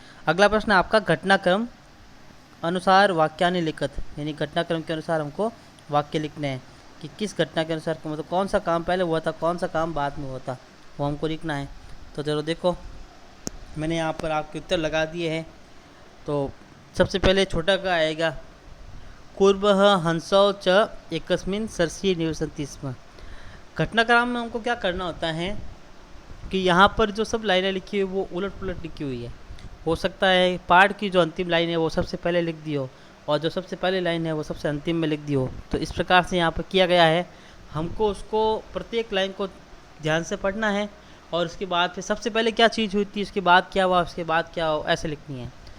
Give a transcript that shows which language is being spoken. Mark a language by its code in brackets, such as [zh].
[hi] अगला प्रश्न आपका, [sa] घटनाक्रम अनुसार वाक्यानि लिखत, [hi] यानी घटनाक्रम के अनुसार हमको वाक्य लिखने हैं कि किस घटना के अनुसार, मतलब कौन सा काम पहले हुआ था, कौन सा काम बाद में हुआ था, वो हमको लिखना है। तो चलो देखो, मैंने यहाँ पर आपके उत्तर लगा दिए हैं। तो सबसे पहले छोटा का आएगा, [sa] कूर्मः हंसौ च एकस्मिन् सरसि निवसन्ति स्म। [hi] घटनाक्रम में हमको क्या करना होता है कि यहाँ पर जो सब लाइनें लिखी हुई वो उलट पुलट लिखी हुई है। हो सकता है पाठ की जो अंतिम लाइन है वो सबसे पहले लिख दी हो और जो सबसे पहले लाइन है वो सबसे अंतिम में लिख दी हो। तो इस प्रकार से यहाँ पर किया गया है। हमको उसको प्रत्येक लाइन को ध्यान से पढ़ना है और उसके बाद फिर सबसे पहले क्या चीज़ हुई थी, उसके बाद क्या हुआ, उसके बाद क्या हुआ, ऐसे लिखनी है।